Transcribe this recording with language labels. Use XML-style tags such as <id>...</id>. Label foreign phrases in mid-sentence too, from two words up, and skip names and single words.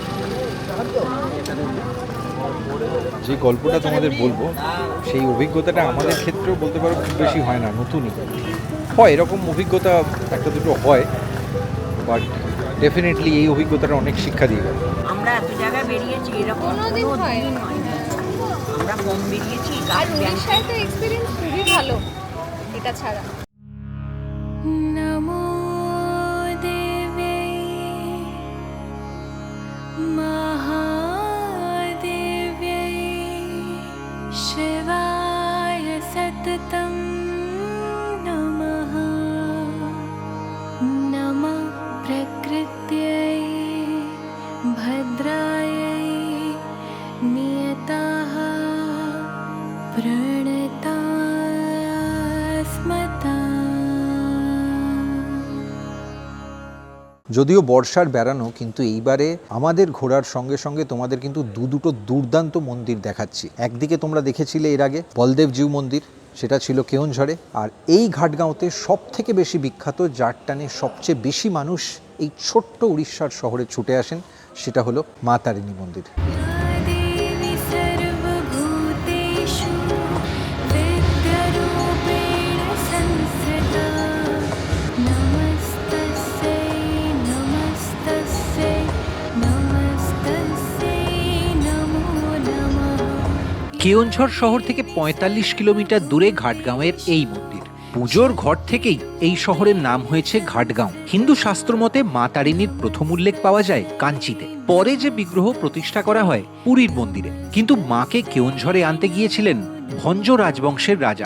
<bn>যে গল্পটা তোমাদের বলবো সেই অভিজ্ঞতাটা আমাদের ক্ষেত্রেও বলতে পারো খুব বেশি হয় না, নতুনই হয়, এরকম অভিজ্ঞতা একটা দুটো হয়,</bn> <en>but definitely</en> <bn>এই অভিজ্ঞতাটা অনেক শিক্ষা দিয়ে গেল। আমরা এত জায়গায় বেরিয়েছি এরকম কোনোদিন হয় না। আমরা কম বেরিয়েছি আর উড়িষ্যায় তো এক্সপিরিয়েন্স খুবই ভালো এটা ছাড়া।</bn> <sa>नमो देव्यै महादेव्यै शिवाय सततं नमः नमः प्रकृत्यै भद्रायै नियताः प्रणतास्मता।</sa> <bn>যদিও বর্ষার বেড়ানো, কিন্তু এইবারে আমাদের ঘোরার সঙ্গে সঙ্গে তোমাদের কিন্তু দুটো দুর্দান্ত মন্দির দেখাচ্ছি। একদিকে তোমরা দেখেছিলে এর আগে বলদেবজিউ মন্দির, সেটা ছিল কেওনঝড়ে। আর এই ঘাটগাঁওতে সব থেকে বেশি বিখ্যাত, যার টানে সবচেয়ে বেশি মানুষ এই ছোট্ট উড়িষ্যার শহরে ছুটে আসেন, সেটা হলো মা তারিণী মন্দির।</bn> <sa>देवी सर्वभूतेषु विद्यारूपेण संस्थिता नमस्तस्यै नमस्तस्यै नमस्तस्यै नमो नमः।</sa> <bn>কেওনঝড় শহর থেকে ৪৫ কিলোমিটার দূরে ঘাটগাঁওয়ের এই মন্দির। পুজোর ঘর থেকেই এই শহরের নাম হয়েছে ঘাটগাঁও। হিন্দু শাস্ত্র মতে মা তারিণীর প্রথম উল্লেখ পাওয়া যায় কাঞ্চিতে, পরে যে বিগ্রহ প্রতিষ্ঠা করা হয় পুরীর মন্দিরে। কিন্তু মাকে কেওনঝড়ে আনতে গিয়েছিলেন ভঞ্জ রাজবংশের রাজা।</bn>